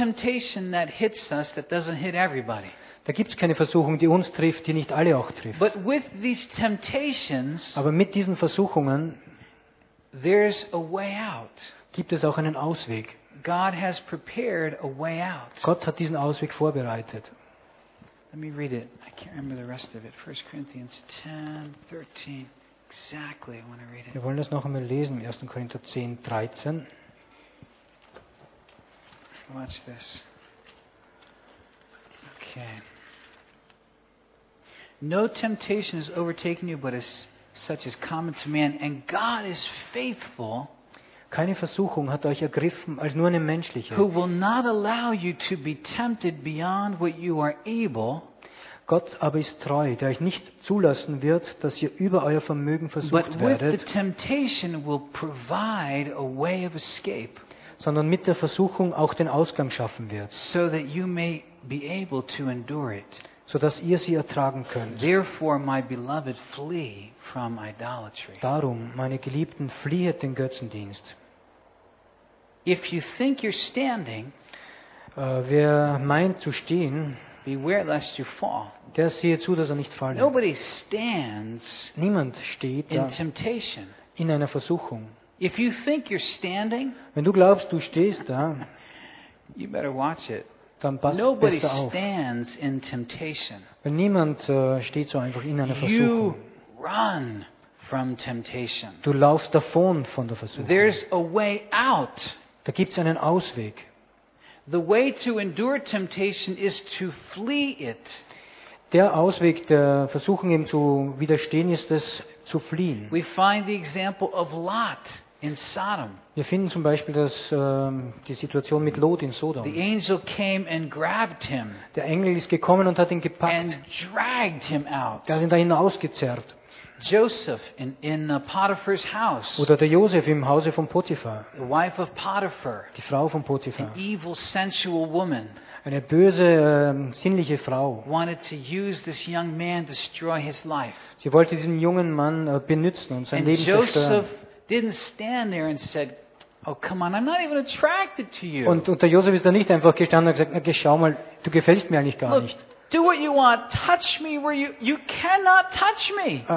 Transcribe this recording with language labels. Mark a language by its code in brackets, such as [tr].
[en] No temptation that hits us that doesn't hit everybody. [de] Da gibt es keine Versuchung, die uns trifft, die nicht alle auch trifft. [en] But with these temptations, [de] aber mit diesen Versuchungen [en] there's a way out. [de] Gibt es auch einen Ausweg. [en] God has prepared a way out. [de] Gott hat diesen Ausweg vorbereitet. [en] Let me read it. I can't remember the rest of it. 1 Corinthians 10, 13. Exactly, I want to read it. [de] Wir wollen das noch einmal lesen, 1. Korinther 10, 13. [en] Watch this. Okay. No temptation has overtaken you, but is such as common to man, and God is faithful. [de] Keine Versuchung hat euch ergriffen, als nur eine menschliche. [en] Who will not allow you to be tempted beyond what you are able? [de] Gott aber ist treu, der euch nicht zulassen wird, dass ihr über euer Vermögen versucht werdet. [en] But with the temptation will provide a way of escape. [de] Sondern mit der Versuchung auch den Ausgang schaffen wird. [en] So that you may be able to endure it. [de] So dass ihr sie ertragen könnt. [en] Therefore, my beloved, flee from idolatry. [de] Darum, meine Geliebten, fliehet den Götzendienst. [en] If you think you're standing, [de] wer meint zu stehen, [en] beware lest you fall. [de] Der sehe zu, dass er nicht falle. [en] Nobody stands. [de] Niemand steht [en] in temptation. [de] In einer Versuchung. [en] If you think you're standing, [de] wenn du glaubst, du stehst da, [en] you better watch it. [de] Dann passt [en] Nobody [de] besser auf. [en] Stands in temptation. [de] Weil niemand steht so einfach in einer Versuchung. [en] You run from temptation. [de] Du laufst davon von der Versuchung. [en] There's a way out. [de] Da gibt es einen Ausweg. [en] The way to endure temptation is to flee it. [de] Der Ausweg der Versuchung, ihm zu widerstehen, ist es zu fliehen. [en] We find the example of Lot in Sodom. [de] Wir finden zum Beispiel das, die Situation mit Lot in Sodom. [en] The angel came and grabbed him. [de] Der Engel ist gekommen und hat ihn gepackt. [en] And dragged him out. [de] Der hat ihn da hinausgezerrt. [en] Joseph in Potiphar's house. [de] Oder der Josef im Hause von Potiphar. [en] The wife of Potiphar. [de] Die Frau von Potiphar. [en] An evil, sensual woman. [de] Eine böse, sinnliche Frau. [en] Wanted to use this young man to destroy his life. [de] Sie wollte diesen jungen Mann benutzen und sein Leben zerstören. [en] Didn't stand there and said, "Oh, come on, I'm not even attracted to you." [de] Und der Josef ist da nicht einfach gestanden und gesagt, na, schau mal, du gefällst mir eigentlich gar [en] Look, [de] nicht. [en] Do what you want, touch me where you cannot touch me.